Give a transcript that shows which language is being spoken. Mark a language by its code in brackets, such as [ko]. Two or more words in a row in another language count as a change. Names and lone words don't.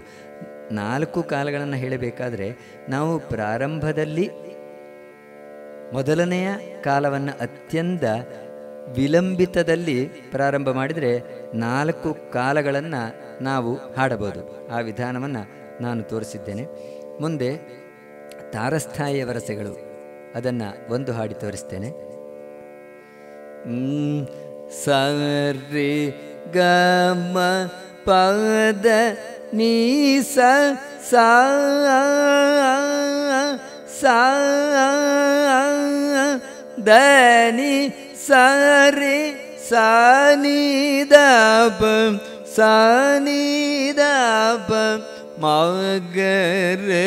[kn] 4 ಕಾಲಗಳನ್ನು ಹೇಳಬೇಕಾದ್ರೆ ನಾವು ಪ್ರಾರಂಭದಲ್ಲಿ ಮೊದಲನೆಯ ಕಾಲವನ್ನು ಅತ್ಯಂತ ವಿಳಂಬಿತದಲ್ಲಿ ಪ್ರಾರಂಭ ಮಾಡಿದರೆ 4 ಕಾಲಗಳನ್ನು ನಾವು ಹಾಡಬಹುದು. ಆ ವಿಧಾನವನ್ನು ನಾನು ತೋರಿಸಿದ್ದೇನೆ. ಮುಂದೆ ತಾರಸ್ಥಾಯಿಯ ವರಸೆಗಳು, ಅದನ್ನು ಒಂದು ಹಾಡಿ ತೋರಿಸ್ತೇನೆ. ಸ ರಿ ಗ ಮ ಪ ದ ನೀ ಸ ಸ ಸ ದ ನೀ ಸ ರಿ ಸ ನೀ ದ ಪ ಸ ನೀ ದ ಪ ಮ ಗ ರೇ